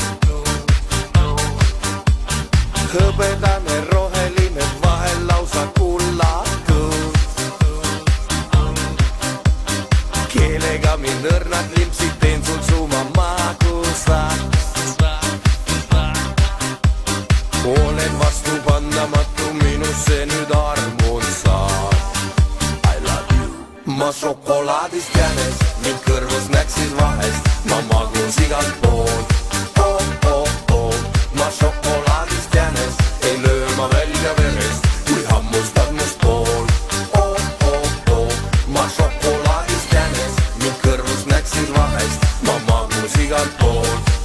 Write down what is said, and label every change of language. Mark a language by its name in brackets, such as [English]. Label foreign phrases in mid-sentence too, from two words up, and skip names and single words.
[Estonian] Hõbedane, roheline, vahel lausa kullatud. Keelega mind õrnad limpsid, teen sul suma magusaks. Olen vastupandamatu, minusse nüüd armun saad. [English] I love you. [Estonian] Ma šokolaadist jänes, mind kõrvus näksid vahest, ma magus igalt poolt. Ma šokolaadist jänes, ei löö ma välja verest, kui hammustad must pool. Ma šokolaadist jänes, mind kõrvus näksid vahest, ma magus igalt poolt.